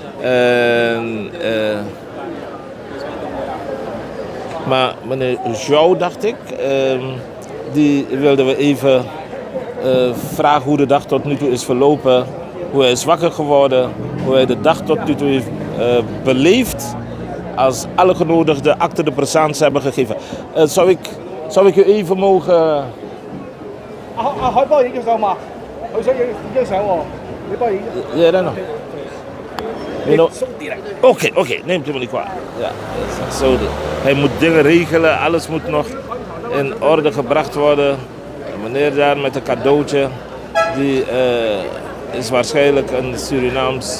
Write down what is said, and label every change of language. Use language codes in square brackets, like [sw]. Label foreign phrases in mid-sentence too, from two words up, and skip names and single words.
[nl] Maar meneer Zhou, dacht ik, die wilden we even vragen hoe de dag tot nu toe is verlopen. Hoe hij is wakker geworden, hoe hij de dag tot nu toe heeft beleefd. Als alle genodigden [fr] acte de présence [nl] hebben gegeven. Zou ik u even mogen... [yue] 可以幫我影張相嘛？佢想影張相喎，你幫我影。 [nl] Ja, dan nog. Oké, neemt u me niet kwalijk. Ja, zo. Hij moet dingen regelen, alles moet nog in orde gebracht worden. De meneer daar met een cadeautje, die is waarschijnlijk een Surinaams.